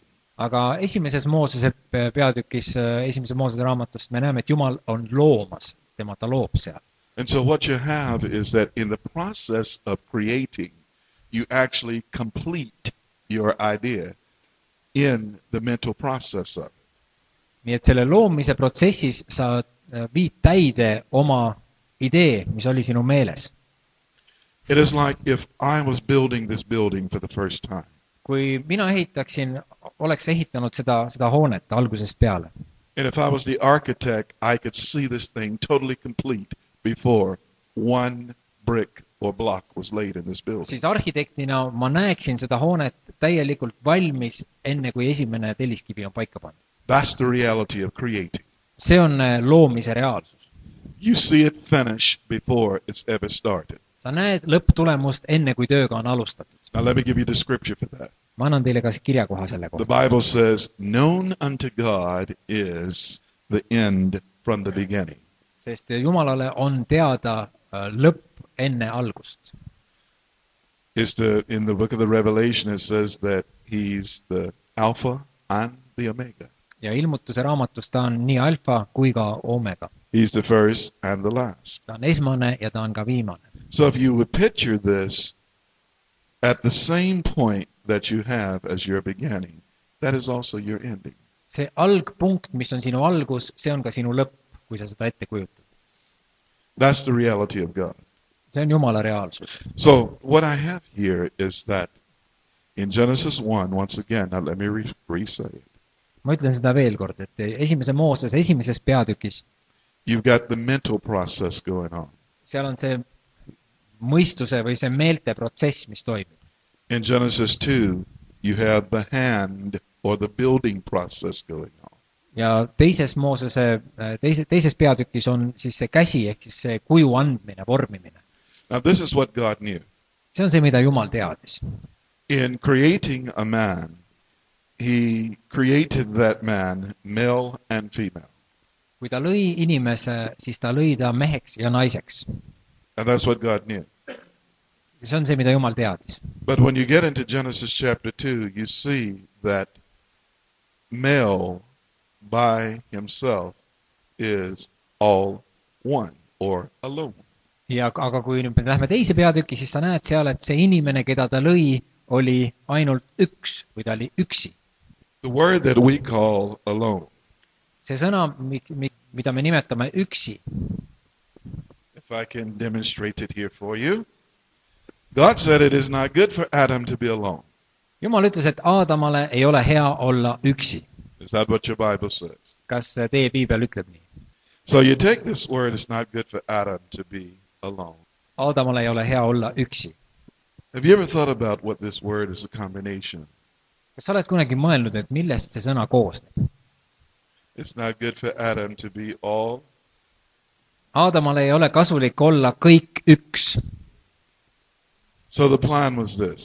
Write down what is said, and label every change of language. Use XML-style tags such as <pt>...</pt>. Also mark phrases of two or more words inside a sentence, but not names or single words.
<et>aga esimeses Moosese peatükis, esimese Moosese raamatust me näeme, et Jumal on loomas, ta loob seal.</et> <en>And so what you have is that in the process of creating, you actually complete your idea in the mental process of it.</en> <et>nii et selle loomise protsessis sa viid täide oma idee, mis oli sinu meeles.</et> <en>It is like if I was building this building for the first time.</en> <et>kui mina oleks ehitanud seda hoonet algusest peale.</et> <en>And if I was the architect, I could see this thing totally complete before one brick or block was laid in this building.</en> <et>siis arhitektina ma näeksin seda hoonet täielikult valmis, enne kui esimene telliskivi on paika pandud.</et> <en>That's the reality of creating.</en> <et>see on loomise reaalsus.</et> <en>You see it finish before it's ever started.</en> <et>sa näed lõpptulemust enne, kui tööga on alustatud.</et> <en>Now let me give you the scripture for that.</en> <et>ma annan teile ka kirjakoha selle kohta.</et> <en>The Bible says, known unto God is the end from the beginning.</en> <et>sest Jumalale on teada lõpp enne algust.</et> <en>In the book of the Revelation it says that he's the Alpha and the Omega.</en> <et>ja ilmutuse raamatus ta on nii alfa kui ka omega.</et> <en>He's the first and the last.</en> <et>ta on esmane ja ta on ka viimane.</et> <en>So if you would picture this at the same point that you have as your beginning, that is also your ending.</en> <et>see algpunkt, mis on sinu algus, see on ka sinu lõpp, kui sa seda ette kujutad.</et> <en>That's the reality of God.</en> <et>see on Jumala reaalsus.</et> <en>So what I have here is that in Genesis 1, once again, now let me re-say it.</en> <et>ma ütlen seda veel kord, et esimese Moosese esimeses peatükis</et> <en>You've got the mental process going on.</en> <et>seal on see mõistuse või see meelte protsess, mis toimib.</et> <en>In Genesis 2, you have the hand or the building process going on.</en> <et>ja teises Moosese, teises peatükis on siis see käsi, ehk siis see kuju andmine, vormimine.</et> <en>Now this is what God knew.</en> <et>see on see, mida Jumal teadis.</et> <en>In creating a man, he created that man male and female.</en> <et>kui ta lõi inimese, siis ta lõi ta meheks ja naiseks.</et> <en>And that's what God knew.</en> <et>see on see, mida Jumal teadis.</et> <en>But when you get into Genesis chapter 2, you see that male by himself is all one or alone.</en> <et>aga kui nüüd me lähme teise peatükki, siis sa näed seal, et see inimene, keda ta lõi, oli ainult üks, või ta oli üksi.</et> <en>The word that we call alone.</en> <et>see sõna, mida me nimetame üksi.</et> <en>If I can demonstrate it here for you. God said it is not good for Adam to be alone.</en> <et>Jumal ütles, et Aadamale ei ole hea olla üksi.</et> <en>Is that what your Bible says?</en> <et>kas teie piibel ütleb nii?</et> <en>So you take this word, it's not good for Adam to be alone.</en> <et>Aadamale ei ole hea olla üksi.</et> <en>Have you ever thought about what this word is a combination of?</en> <et>kas sa oled kunagi mõelnud, et millest see sõna koosneb?</et> <en>It's not good for Adam to be all.</en> <et>Aadamale ei ole kasulik olla kõik üks.</et> <en>So the plan was this.</en>